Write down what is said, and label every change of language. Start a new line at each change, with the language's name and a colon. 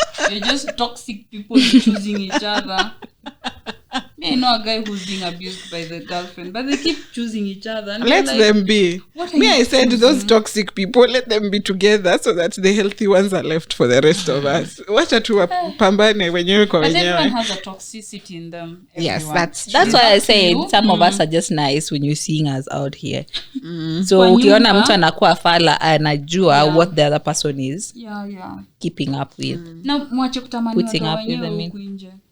English: You're just toxic people choosing each other. I know a guy who's being abused by the girlfriend, but they keep choosing each other. And Let them be. I said those toxic people, let them be together so that the healthy ones are left for the rest of us.
Swahili: Wacha tu pambane wenyewe kwa wenyewe.
English: But everyone has a toxicity in them. Yes, that's why I say some of us are just nice when you're seeing us out here. So
Swahili: ukiona mtu anakuwa fala anajua
English: what the other person is keeping up with.
Swahili: Na mwache kutamani
English: putting up with them
Swahili: huku nje.